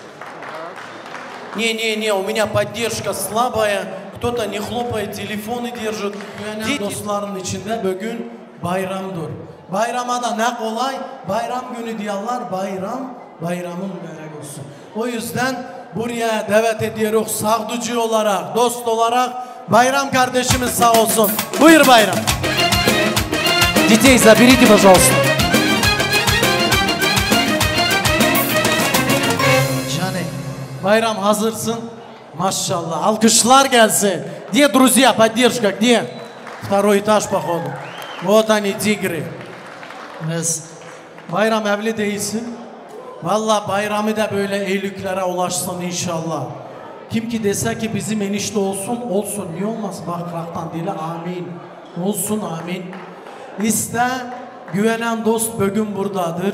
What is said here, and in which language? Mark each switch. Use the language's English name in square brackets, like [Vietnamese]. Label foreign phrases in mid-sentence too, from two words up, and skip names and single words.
[Russian] Не, у меня поддержка слабая, кто-то не хлопает, телефоны держит. [Turkish] Dostların içinde bugün bayramdır. Bayrama da ne kolay, bayram günü diyorlar, bayramın mübarek olsun. O yüzden buraya davet ediyoruz sağducu olarak, dost olarak. Bayram kardeşimiz sağ olsun. Buyur Bayram. [Russian] Детей заберите, пожалуйста. [Turkish] Bayram hazırsın. Maşallah. Alkışlar gelsin. [Russian] Где друзья, поддержка, где? Второй этаж, походу. Вот они, тигры. [Turkish] Bayram evli değilsin. Vallahi bayramı da böyle eylüklere ulaşsın inşallah. Kim ki dese ki bizim enişte olsun, olsun. Niye olmaz? Bakraktan dile amin. Olsun amin. İste güvenen dost bugün buradadır.